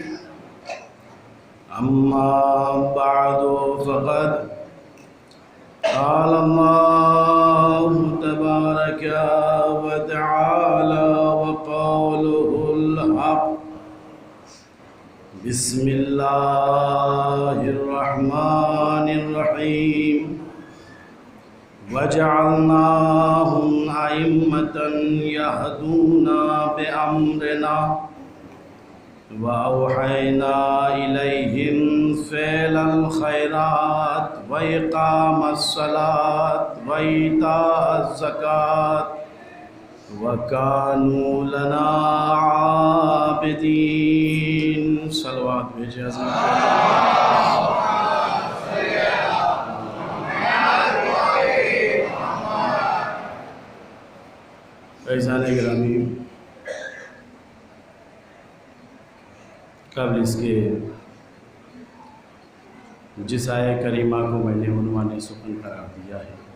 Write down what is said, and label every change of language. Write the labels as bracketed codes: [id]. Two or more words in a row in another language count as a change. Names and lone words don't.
[ar] أما بعد فقد قال الله تبارك و تعالى و قوله الحق. بسم الله الرحمن الرحيم. و جعلناهم أئمة يهدون بأمرنا و أوحينا إليهم فعل الخيرات و إقام الصلاة و إيتاء الزكاة و كانوا لنا عابدين. [ur] صلوات بھیجیے فیضان گرامی، قبل اسکے جس آیہ کریمہ کو میں نے عنوانِ سخن قرار دیا ہے,